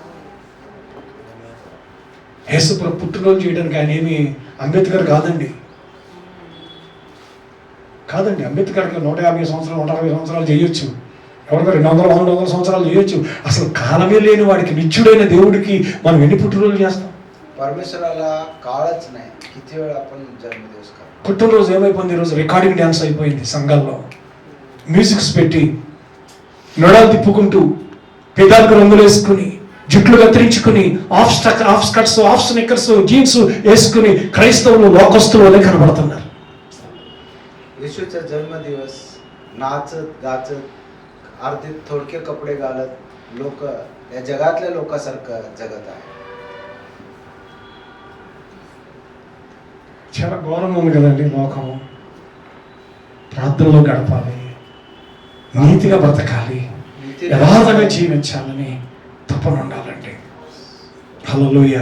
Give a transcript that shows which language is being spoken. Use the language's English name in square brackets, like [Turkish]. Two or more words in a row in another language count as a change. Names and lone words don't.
[Telugu] యేసు ప్రభు పుట్టినరోజు చేయడానికి ఆయన ఏమి అంబేద్కర్ కాదండి. అంబేద్కర్కి 150 సంవత్సరాలు 160 సంవత్సరాలు చేయొచ్చు, ఎవరికో 200 సంవత్సరాలు చేయొచ్చు. అసలు కాలమే లేని వాడికి, నిత్యుడైన దేవుడికి మనం ఎన్ని పుట్టినరోజు చేస్తాం? [Marathi] परमेश्वराला काळच नाही, किती वेळ आपण जन्मदिवस करतो. [Telugu] పుట్టినరోజు ఏమైపోయింది? ఈరోజు [English] recording dance [Telugu] అయిపోయింది. సంఘాల్లో మ్యూజిక్స్ పెట్టి నొడాలు తిప్పుకుంటూ పెదాలకు రంగులు వేసుకుని జుట్లు కత్తిరించుకుని [English] half skirts, half sneakers, [Telugu] జీన్స్ వేసుకుని క్రైస్తవులు లోకస్తులు వలె కనబడుతున్నారు. [Marathi] येशूचा जन्मदिवस नाचत गाचत अर्धे थोडके कपडे घालत लोक या जगातल्या लोकांसारखं जगत आहे. [Telugu] చాలా ఘోరంగా ఉంది కదండి లోకం. ప్రార్థనలో గడపాలి, నీతిగా బ్రతకాలి, యథార్థంగా జీవించాలని తపన ఉండాలండి. హల్లెలూయా.